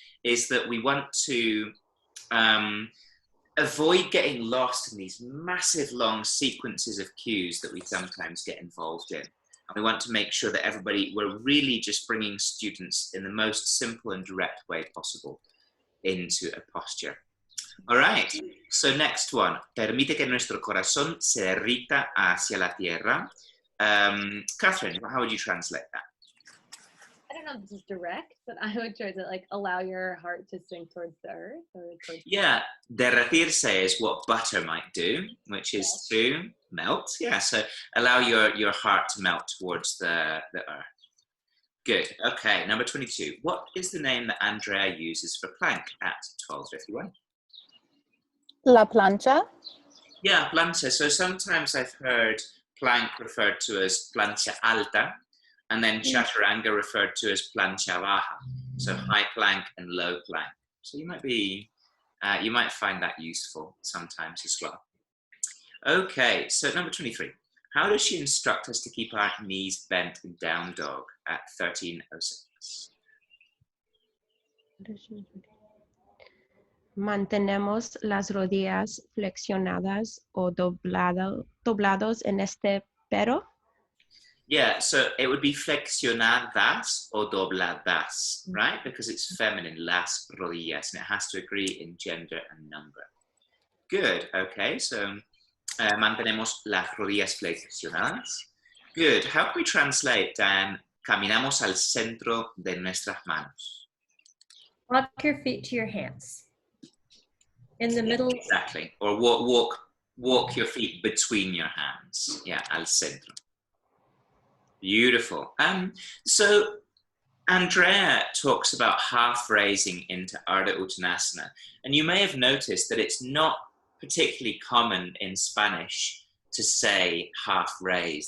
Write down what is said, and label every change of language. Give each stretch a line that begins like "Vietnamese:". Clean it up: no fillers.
English: Is that we want to avoid getting lost in these massive long sequences of cues that we sometimes get involved in. And we want to make sure that we're really just bringing students in the most simple and direct way possible into a posture. All right, so next one.
Spanish: Permite que nuestro corazón se derrita hacia la tierra.
English: Catherine, how would you translate that? I don't know if this is direct, but I would try to like allow your heart to sink towards the earth. Or towards Yeah, derretirse is what butter might do, which is to melt. Yeah, so allow your heart to melt towards the earth. Good. Okay, number 22. What is the name that Andrea uses for plank at 12:51?
Spanish: La plancha.
English: Yeah, plancha. So sometimes I've heard plank referred to as
Spanish: plancha alta,
English: and then chaturanga referred to as
Spanish: plancha baja.
English: So high plank and low plank. So you might find that useful sometimes as well. Okay, so number 23. How does she instruct us to keep our knees bent in down dog at 13:06?
Spanish: Mantenemos las rodillas flexionadas o doblados en este pero.
English: Yeah, so it would be
Spanish: flexionadas o dobladas,
English: right? Because it's feminine,
Spanish: las rodillas,
English: and it has to agree in gender and number. Good, okay, so
Spanish: mantenemos las rodillas flexionadas.
English: Good, how can we translate, Dan?
Spanish: Caminamos al centro de nuestras manos.
English: Walk your feet to your hands. In the middle. Exactly, or walk your feet between your hands. Yeah,
Spanish: al centro.
English: Beautiful. So Andrea talks about half raising into Ardha Uttanasana, and you may have noticed that it's not particularly common in Spanish to say half raise.